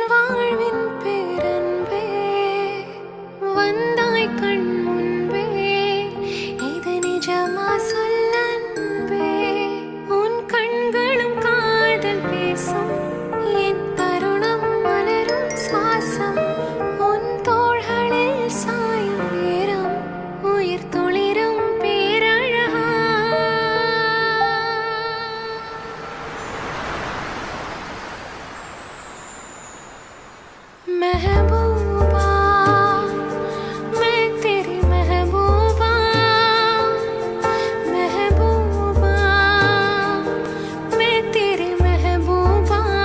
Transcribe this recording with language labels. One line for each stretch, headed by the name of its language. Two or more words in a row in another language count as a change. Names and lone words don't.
Tamil: வாழ்வின் பேரன்பே வந்தாய் கண் முன்பே இது நிஜமா சொல்லன்பே உன் கண்களும் காதல் பேசும் என் தருணம் மலரும் சுவாசம் உன் தோள்களில் சாயும் நேரம் உயிர் துளிரும் பேரழகா
Hindi: महबूबा मैं तेरी महबूबा महबूबा मैं तेरी महबूबा